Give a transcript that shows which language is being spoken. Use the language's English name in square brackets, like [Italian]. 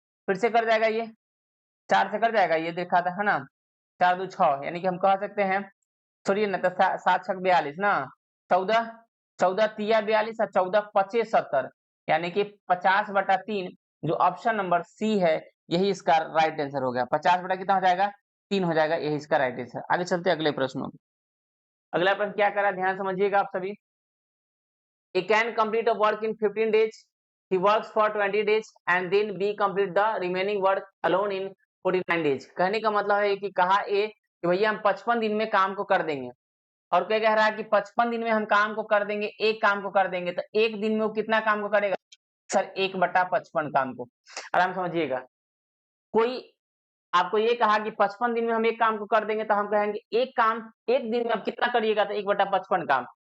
[Hindi] फिर से कट जाएगा, ये 4 से कट जाएगा, ये देखा था है ना, 4 दूनी 6, यानी कि हम कह सकते हैं, छोड़िए ना, तो 7 6 42 ना, 14 14 तिया 42 और 14 25 70, यानी कि 50/3 जो ऑप्शन नंबर सी है यही इसका राइट आंसर हो गया। 50 बटा कितना हो जाएगा? 3 हो जाएगा, यही इसका राइट आंसर। आगे चलते अगले प्रश्नों में। अगला प्रश्न क्या कर रहा है, ध्यान समझिएगा आप सभी। [English] He can complete a work in 15 days. He works for 20 days and then B complete the remaining work alone in 49 days. [Hindi] कहने का मतलब है कि कहा ए कि भैया हम 55 दिन में काम को कर देंगे, और क्या कह रहा है कि 55 दिन में हम काम को कर देंगे, एक काम को कर देंगे। तो एक दिन में वो कितना काम को करेगा सर? 1/55 काम को। आराम समझिएगा। कोई आपको ये कहा कि 55 दिन में हम एक काम को कर देंगे तो हम कहेंगे एक काम एक दिन में आप कितना करिएगा, तो 1/55 काम।